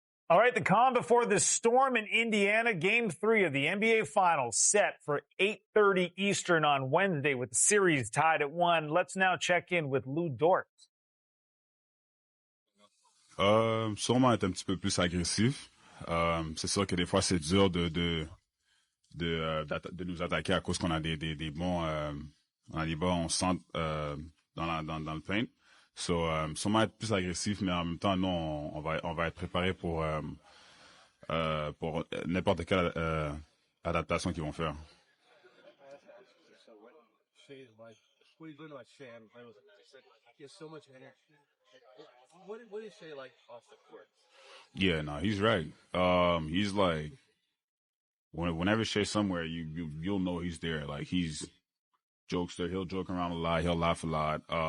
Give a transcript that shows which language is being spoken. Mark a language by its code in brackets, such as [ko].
[en] All right, the calm before the storm in Indiana. Game 3 of the NBA Finals set for 8:30 Eastern on Wednesday with the series tied at 1. Let's now check in with Lou Dort. [fr] Sûrement être un petit peu plus agressif. C'est sûr que des fois, c'est dur de nous attaquer à cause qu'on a des bons centres dans le paint. So, sûrement être plus agressif, mais en même temps, nous, on va être préparé pour n'importe quelle adaptation qu'ils vont faire. [en] What do you learn about Shea? He has so much energy. What is Shea like off the court? Yeah, no, he's right. He's like, whenever Shea's somewhere, you'll know he's there. Like, he's jokester. He'll joke around a lot. He'll laugh a lot.